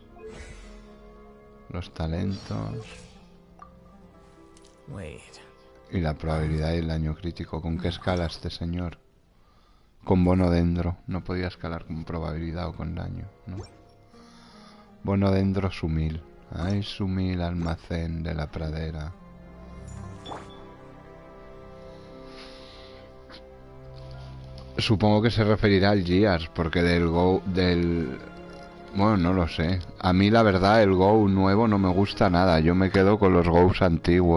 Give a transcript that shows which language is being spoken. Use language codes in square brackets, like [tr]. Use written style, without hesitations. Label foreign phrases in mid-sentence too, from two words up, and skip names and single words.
[es] Los talentos. Y la probabilidad y el daño crítico. ¿Con qué escala este señor? Con bono dendro. No podía escalar con probabilidad o con daño, ¿no? Bono dendro sumil. Ay, sumil almacén de la pradera. Supongo que se referirá al Gears, porque bueno, no lo sé. A mí la verdad el Go nuevo no me gusta nada. Yo me quedo con los Go's antiguos.